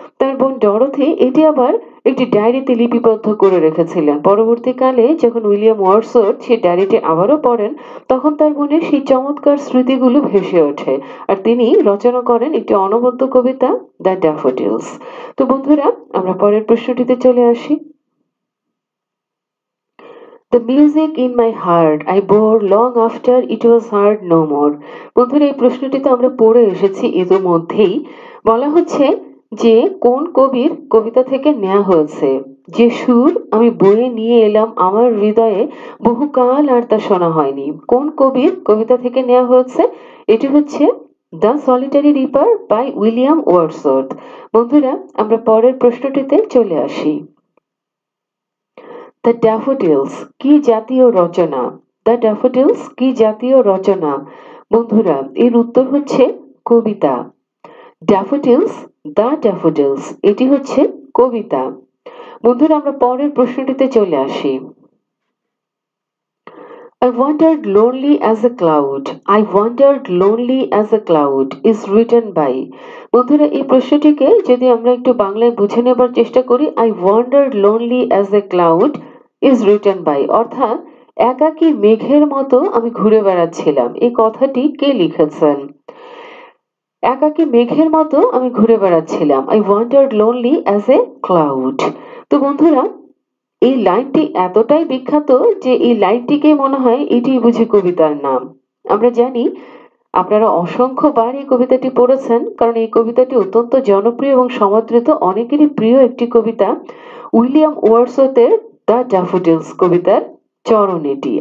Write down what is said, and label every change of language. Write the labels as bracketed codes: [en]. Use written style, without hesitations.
[bn] তার বোন ডরোথি এটি আবার একটি ডায়েরিতে লিপিবদ্ধ করে রেখেছিলেন। পরবর্তীকালে যখন উইলিয়াম ওয়ার্ডসওয়ার্থ সেই ডায়েরিটি আবারও পড়েন, তখন তার মনে সেই চমৎকার স্মৃতিগুলো ভেসে ওঠে, আর তিনি রচনা করেন একটি অনবদ্য কবিতা, দ্য ড্যাফোডিলস। তো বন্ধুরা, আমরা পরের প্রশ্নটিতে চলে আসি। [en] The music in my heart I bore long after it was heard no more. [bn] বন্ধুরা, এই প্রশ্নটি তো আমরা পড়ে এসেছি ইতিমধ্যেই। বলা হচ্ছে যে কোন কবির কবিতা থেকে নেওয়া হয়েছে। যে সুর আমি বয়ে নিয়ে এলাম আমার হৃদয়ে, বহুকাল আর তা শোনা হয়নি। কোন কবির কবিতা থেকে নেওয়া হয়েছে? এটি হচ্ছে the solitary reaper by William Wordsworth. বন্ধুরা, আমরা পরের প্রশ্নটিতে চলে আসি। দ্য ড্যাফোডিলস কি জাতীয় রচনা? দ্য ড্যাফোডিলস কি জাতীয় রচনা? বন্ধুরা, এর উত্তর হচ্ছে কবিতা। ড্যাফোডিলস, দ্য ড্যাফোডিলস, এটি হচ্ছে কবিতা। বন্ধুরা, আমরা পরের প্রশ্নটিতে চলে আসি। [en] I wandered lonely as a cloud. I wandered lonely as a cloud is written by. [bn] বন্ধুরা এই প্রশ্নটিকে যদি আমরা একটু বাংলায় বুঝে নেবার চেষ্টা করি, [en] I wandered lonely as a cloud is written by, [bn] অর্থাৎ একাকী মেঘের মতো আমি ঘুরে বেড়াচ্ছিলাম। এই কথাটি কে লিখেছেন? একাকী মেঘের মতো আমি ঘুরে বেড়াচ্ছিলাম। [en] I wandered lonely as a cloud. [bn] তো বন্ধুরা এই লাইনটি এতটাই বিখ্যাত যে এই লাইনটিকে মনে হয় এটি বুঝি কবিতার নাম। আমরা জানি আপনারা অসংখ্যবার এই কবিতাটি পড়েছেন, কারণ এই কবিতাটি অত্যন্ত জনপ্রিয় এবং সমাদৃত, অনেকেরই প্রিয় একটি কবিতা। উইলিয়াম ওয়ার্ডসওয়ার্থের দ্য ড্যাফোডিলস কবিতার চরণ এটি।